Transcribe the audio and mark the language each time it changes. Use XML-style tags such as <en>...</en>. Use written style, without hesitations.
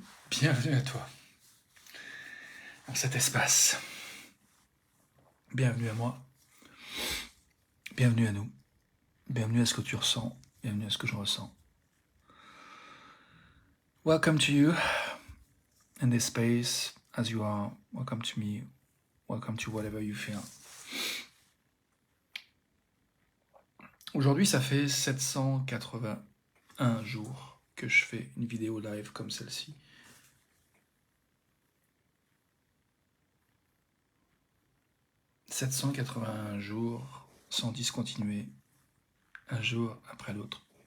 <fr>Bienvenue à toi, dans cet espace. Bienvenue à moi. Bienvenue à nous. Bienvenue à ce que tu ressens. Bienvenue à ce que je ressens.</fr> <en>Welcome to you in this space as you are. Welcome to me. Welcome to whatever you feel.</en> <fr>Aujourd'hui, ça fait 781 jours que je fais une vidéo live comme celle-ci. « 781 jours sans discontinuer, un jour après l'autre.</fr>